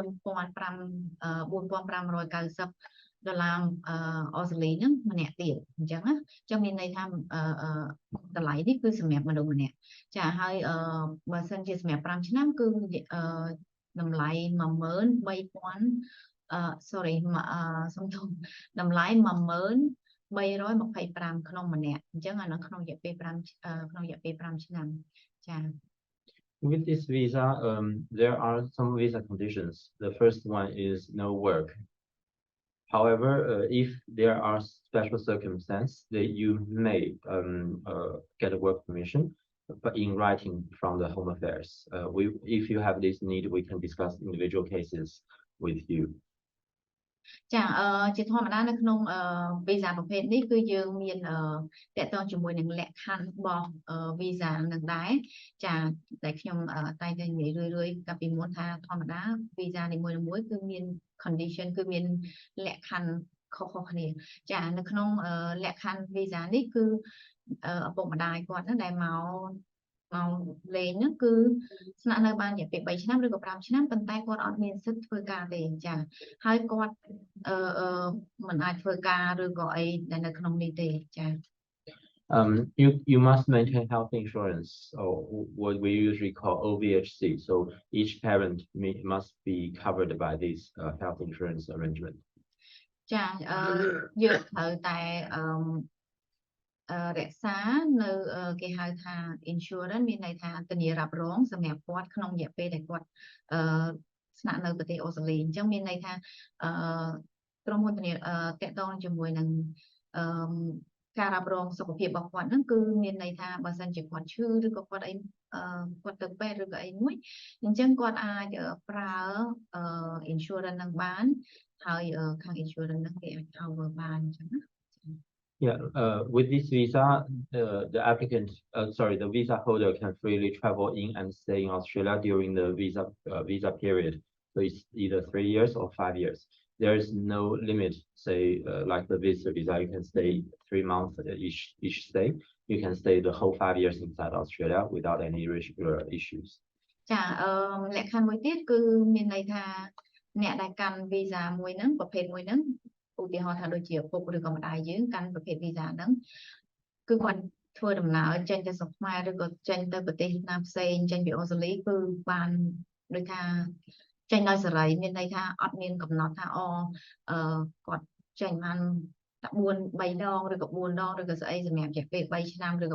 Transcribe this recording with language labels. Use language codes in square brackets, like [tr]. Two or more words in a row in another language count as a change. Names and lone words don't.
[km] $4,590 អូស្ត្រាលីហ្នឹងម្នាក់ទៀតអញ្ចឹងណាអញ្ចឹងមានន័យថាតម្លៃនេះគឺសម្រាប់មនុស្សម្នាក់ចាហើយបើសិនជាសម្រាប់5ឆ្នាំគឺតម្លៃតម្លៃ$10,325ក្នុងម្នាក់អញ្ចឹងអានៅក្នុងរយៈពេល5ឆ្នាំចា [en] With this visa, there are some visa conditions. The first one is no work. However, if there are special circumstances, that you may get a work permission, but in writing from the Home Affairs. If you have this need, we can discuss individual cases with you. [km] ចាជាធម្មតានៅក្នុង visa ប្រភេទនេះគឺយើងមានតកតងជាមួយនឹងលក្ខខណ្ឌរបស់ visa នឹងដែរចា តែខ្ញុំតែងតែនិយាយរឿយៗកាលពីមុនថាធម្មតា visa នីមួយៗគឺមាន condition គឺមានលក្ខខណ្ឌខុសៗគ្នាចានៅក្នុងលក្ខខណ្ឌ visa នេះគឺឪពុកម្ដាយគាត់ហ្នឹងដែលមកលេងហ្នឹងគឺស្នាក់នៅបានរយៈពេល3ឆ្នាំឬក៏5ឆ្នាំប៉ុន្តែគាត់អត់មានសិទ្ធិធ្វើការទេចាហើយគាត់មិនអាចធ្វើការឬក៏អីដែលនៅក្នុងនេះទេចា [en] You must maintain health insurance, or what we usually call 𝐂𝐚𝐤𝐢𝐻C. So each parent must be covered by this health insurance arrangement. [km] ចាយើងត្រូវតែរក្សានៅគេហៅថា insurance មានន័យថាធានារ៉ាប់រងសម្រាប់គាត់ក្នុងរយៈ ពេលដែលគាត់ស្នាក់នៅប្រទេសអូស្ត្រាលីអញ្ចឹងមានន័យថាក្រុមហ៊ុនធានាតកតងជាមួយនឹងការរ៉ាប់រងសុខភាពរបស់គាត់ហ្នឹងគឺមានន័យថាបើសិនជាគាត់ឈឺឬក៏គាត់អីគាត់ទៅពេទ្យឬក៏អីមួយអញ្ចឹងគាត់អាចប្រើ insurance ហ្នឹងបានហើយខាង insurance ហ្នឹងគេអាច cover បានអញ្ចឹងណា [en] Yeah, with this visa, the visa holder can freely travel in and stay in Australia during the visa period. So it's either 3 years or 5 years. There is no limit. Say, like the visitor visa, you can stay 3 months each stay. You can stay the whole 5 years inside Australia without any issues. [km] ចាលក្ខខណ្ឌមួយទៀតគឺមានន័យថាអ្នកដែលកាន់ visa មួយហ្នឹងប្រភេទមួយហ្នឹងឧទាហរណ៍ថាដូចជាឪពុកឬក៏ម្ដាយយើងកាន់ប្រភេទ visa ហ្នឹងគឺគាត់ធ្វើដំណើរចេញទៅស្រុកខ្មែរឬក៏ចេញទៅប្រទេសណាផ្សេងចេញ ពីអូស្ត្រាលីគឺបានដូចថាចេញដោយសេរីមានន័យថាអត់មានកំណត់ថាគាត់ចេញបានតែ3ដងឬក៏4ដងឬក៏ស្អីសម្រាប់រយៈពេល3ឆ្នាំឬក៏